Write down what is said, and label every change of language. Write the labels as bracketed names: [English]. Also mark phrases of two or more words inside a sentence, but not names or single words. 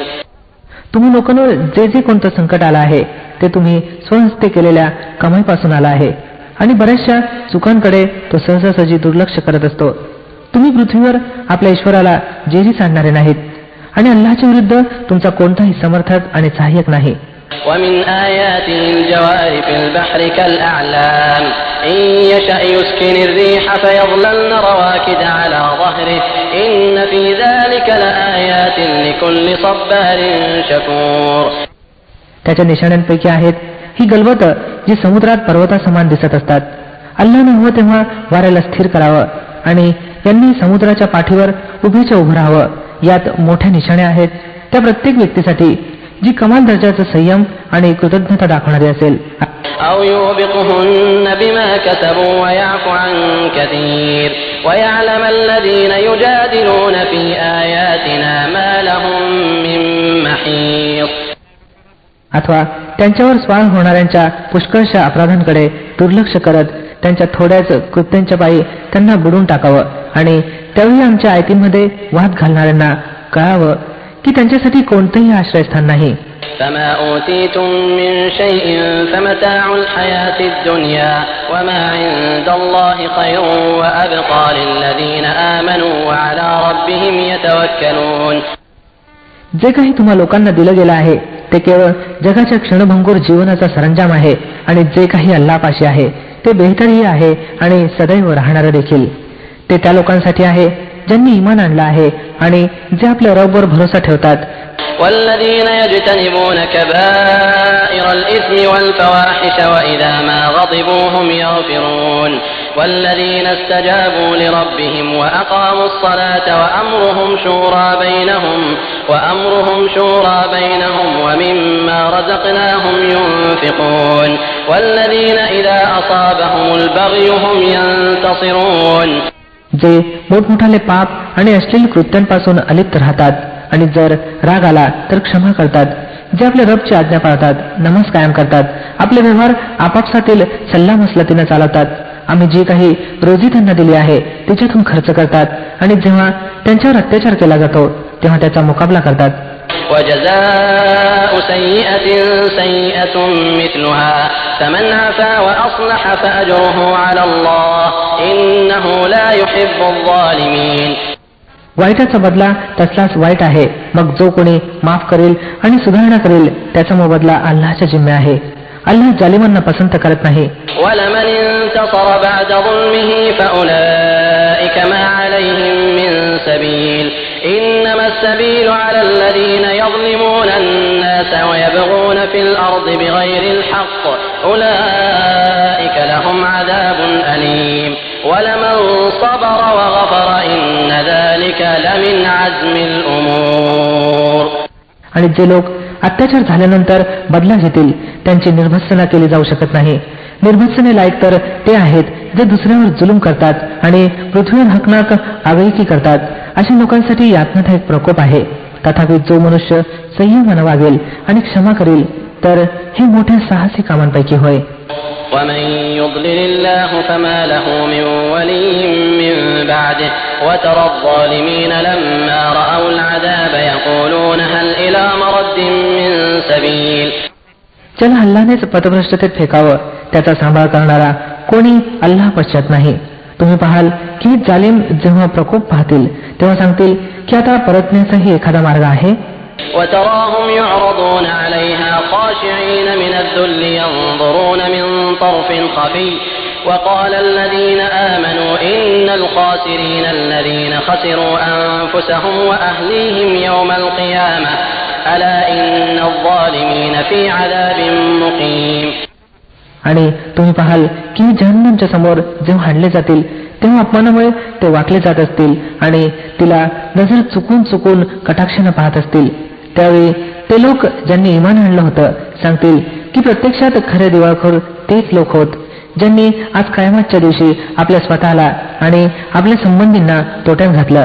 [Marathi] तुम्ही लोकांवर जे जे कोणतं संकट आलं आहे ते तुम्ही स्वहस्ते केलेल्या कमाईपासून आलं आहे आणि बऱ्याचशा चुकांकडे तो सहजासहजी दुर्लक्ष करत असतो. तुम्ही पृथ्वीवर आपल्या ईश्वराला जेरी सांडणारे नाहीत आणि अल्लाहच्या विरुद्ध तुमचा कोणताही समर्थक आणि सहाय्यक नाही. [Arabic] ومن آياته الجوار في البحر كالأعلام إن يشأ يسكن الريح فيظللن رواكد على ظهره إن في ذلك لآيات لكل صبار شكور. [Marathi] त्याच्या निशाण्यांपैकी आहेत ही गलबत जी समुद्रात पर्वतासमान दिसत असतात. अल्लाहने हवं तेव्हा वाऱ्याला स्थिर करावं आणि यांनी समुद्राच्या पाठीवर उभीच्या उभं राहावं. यात मोठ्या निशाण्या आहेत त्या प्रत्येक व्यक्तीसाठी जी कमाल दर्जाचं संयम आणि कृतज्ञता दाखवणारी असेल. [Arabic] أو يوبقهن بما كسبوا ويعفو عن كثير ويعلم الذين يجادلون في آياتنا ما لهم من محيص. [Marathi] अथवा त्यांच्यावर स्वार होणाऱ्यांच्या पुष्कळशा अपराधांकडे दुर्लक्ष करत त्यांच्या थोड्याच कृत्यांच्या पायी त्यांना बुडून टाकावं आणि त्यावेळी आमच्या आयतींमध्ये वाद घालणाऱ्यांना कळावं की त्यांच्यासाठी कोणतंही आश्रयस्थान नाही. [Arabic] فما أوتيتم من شيء فمتاع الحياة الدنيا وما عند الله خير وأبقى للذين آمنوا وعلى ربهم يتوكلون. [Marathi] जे काही तुम्हा लोकांना दिलं गेलं आहे ते केवळ जगाच्या क्षणभंगूर जीवनाचा सरंजाम आहे आणि जे काही अल्लाहपाशी आहे ते बेहतरही आहे आणि सदैव राहणारं देखील. ते त्या लोकांसाठी आहे ज्यांनी ईमान आणलं आहे आणि जे आपल्या रबवर भरोसा ठेवतात. [Arabic] والذين يجتنبون كبائر الإثم والفواحش وإذا ما غضبوا هم يغفرون والذين استجابوا لربهم وأقاموا الصلاة وأمرهم شورى بينهم ومما رزقناهم ينفقون والذين إذا أصابهم البغي هم ينتصرون. [Marathi] जे मोठमोठाले पाप आणि अश्लील कृत्यांपासून अलिप्त राहतात आणि जर राग आला तर क्षमा करतात. जे आपल्या रबची आज्ञा पाळतात, नमाज कायम करतात, आपले व्यवहार आपापसातील सल्लामसलतीने चालवतात, आम्ही जी काही रोजी त्यांना दिली आहे तिच्यातून खर्च करतात आणि जेव्हा त्यांच्यावर अत्याचार केला जातो तेव्हा त्याचा मुकाबला करतात. [Arabic] وجزاء سيئة سيئة مثلها فمن عفا وأصلح فأجره على الله إنه لا يحب الظالمين. [Marathi] वाईटाचा बदला तसलाच वाईट आहे, मग जो कोणी माफ करेल आणि सुधारणा करेल त्याचा मोबदला अल्लाहच्या जिम्मे आहे. अल्लाह जालिमांना पसंत करत नाही. [Arabic] ولمن انتصر بعد ظلمه فأولئك ما عليهم من سبيل إنما السبيل على الذين يظلمون الناس ويبغون في الأرض بغير الحق أولئك لهم عذاب أليم ولمن صبر وغفر إن ذلك لمن عزم الأمور. [Marathi] आणि जे लोक अत्याचार झाल्यानंतर बदला घेतील त्यांची निर्भत्सना केली जाऊ शकत नाही. निर्भत्सने लायक तर ते आहेत जे दुसऱ्यावर जुलूम करतात आणि पृथ्वीवर हकनाक आगळीकी करतात. अशा लोकांसाठी यातनादायक प्रकोप आहे. तथापि जो मनुष्य संयमाने वागेल आणि क्षमा करेल तर हे मोठ्या साहसी कामांपैकी होय. [Arabic] ومن يضلل الله فما له من ولي من بعده وترى الظالمين لما رأوا العذاب يقولون هل إلى مرد من سبيل. [Marathi] ज्याला अल्लाहनेच पथभ्रष्टतेत फेकावं त्याचा सांभाळ करणारा कोणी अल्लाह पश्चात नाही. तुम्ही पाहाल की जालिम जेव्हा प्रकोप पाहतील तेव्हा सांगतील की आता परतण्याचाही एखादा मार्ग आहे. [Arabic] وتراهم يعرضون عليها خاشعين من الذل ينظرون من طرف خفي وقال الذين آمنوا إن الخاسرين الذين خسروا أنفسهم وأهليهم يوم القيامة ألا إن الظالمين في عذاب مقيم. [Marathi] आणि तुम्ही पाहाल की जहन्नमच्या समोर जेव्हा हाणले जातील तेव्हा अपमानामुळे ते वाकले जात असतील आणि तिला नजर चुकून चुकून कटाक्षाने पाहत असतील. त्यावेळी ते लोक ज्यांनी इमान आणलं होतं सांगतील की प्रत्यक्षात खरे दिवाळखोर तेच लोक होत ज्यांनी आज कयामतच्या दिवशी आपल्या स्वतःला आणि आपल्या संबंधींना तोट्यात घातलं.